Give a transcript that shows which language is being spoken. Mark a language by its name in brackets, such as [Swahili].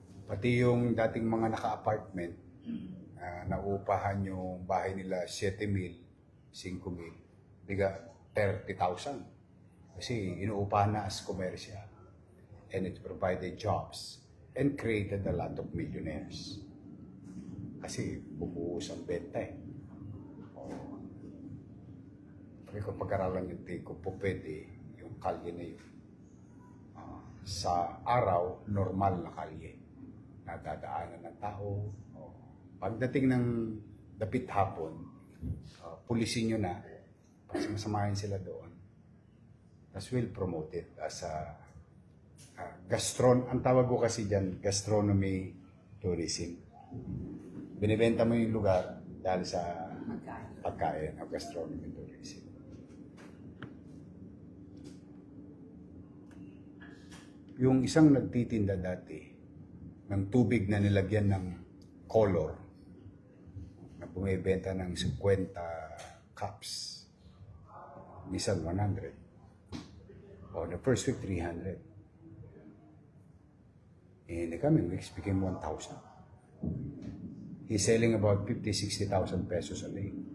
[Filipino] Pati yung dating mga naka-apartment, nauupahan yung bahay nila 7,000, 5,000, biga 30,000. Kasi inuupahan na as commercial. [English] And it provided jobs and created a lot of millionaires. [Filipino] Kasi bubuhos ang benta eh. Sabi ko, pag-aralan yung take ko, po pwede yung kalye na yun. Sa araw, normal na kalye. Nadadaanan ng tao. Pagdating ng dapit hapon, pulisin nyo na, pasamahin sila doon. [English] Tapos we'll promote it as a [Filipino] ang tawag ko kasi dyan, [English] gastronomy tourism. [Filipino] Binibenta mo yung lugar dahil sa pagkain o gastronomy tourism. Yung isang nagtitinda dati ng tubig na nilagyan ng color na bumibenta ng 50 cups, minsan 100. [English] The first week 300. In the coming weeks became 1,000. He's selling about 50,000, 60,000 pesos a day.